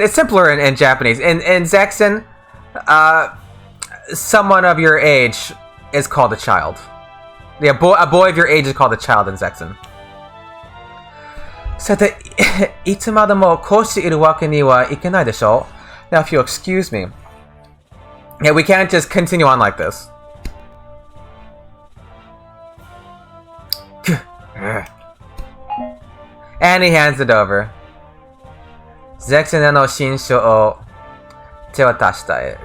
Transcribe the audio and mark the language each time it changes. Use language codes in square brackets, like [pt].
[en] It's simpler in Japanese. In Zeksen, someone of your age is called a child. Yeah, a boy of your age is called a child in Zeksen. [ja] さて、いつまでもこうしているわけにはいけないでしょう? [en] Now, if you'll excuse me. Yeah, we can't just continue on like this. And he hands it over. [ja] Zeksen no shinsho o tewatashita.